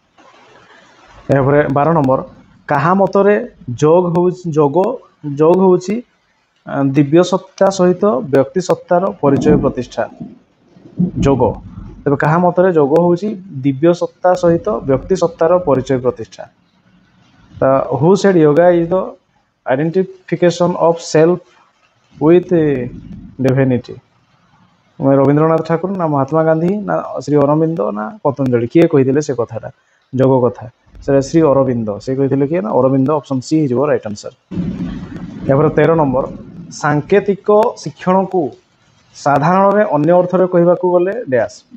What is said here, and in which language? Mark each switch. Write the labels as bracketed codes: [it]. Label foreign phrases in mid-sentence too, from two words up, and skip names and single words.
[or] ଏହାପରେ 12 ନମ୍ବର, କାହା ମତରେ ଯୋଗ ହେଉଛି ଦିବ୍ୟ ସତ୍ତା ସହିତ ବ୍ୟକ୍ତି ସତ୍ତାର ପରିଚୟ ପ୍ରତିଷ୍ଠା? ଯୋଗ। ତେବେ କାହା ମତରେ ଯୋଗ ହେଉଛି ଦିବ୍ୟ ସତ୍ତା ସହିତ ବ୍ୟକ୍ତି ସତ୍ତାର ପରିଚୟ ପ୍ରତିଷ୍ଠା? [en] who said yoga is the identification of self with divinity? [or] ରବୀନ୍ଦ୍ରନାଥ ଠାକୁର ନା ମହାତ୍ମା ଗାନ୍ଧୀ ନା ଶ୍ରୀ ଅରବିନ୍ଦ ନା ପତଞ୍ଜଳି? କିଏ କହିଥିଲେ ସେ କଥାଟା, ଯୋଗ କଥା? ସେଟା ଶ୍ରୀ ଅରବିନ୍ଦ। ସେ କହିଥିଲେ କିଏ? ନା ଅରବିନ୍ଦ। [en] option C [or] ହେଇଯିବ [en] right answer. [or] ଏହାପରେ 13 ନମ୍ବର, ସାଙ୍କେତିକ ଶିକ୍ଷଣକୁ ସାଧାରଣରେ ଅନ୍ୟ ଅର୍ଥରେ କହିବାକୁ ଗଲେ ଡ୍ୟାସ୍?